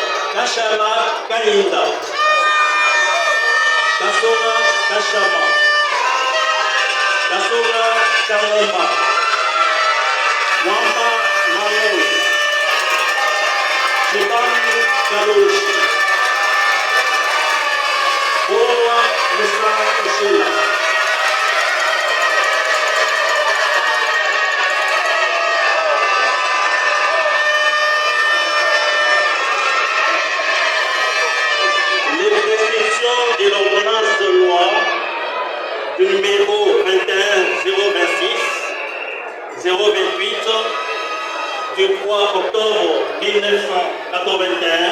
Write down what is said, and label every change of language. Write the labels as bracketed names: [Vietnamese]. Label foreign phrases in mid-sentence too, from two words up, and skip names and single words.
[French] Kachala Kalinda, Kasoma Kashama, Kasola Kalomba, Wamba Maloi, Shiban Kaloshi, Boa Musa Ushela. Les prescriptions de l'ordonnance de loi du numéro 21-026-028 du 3 octobre 1981,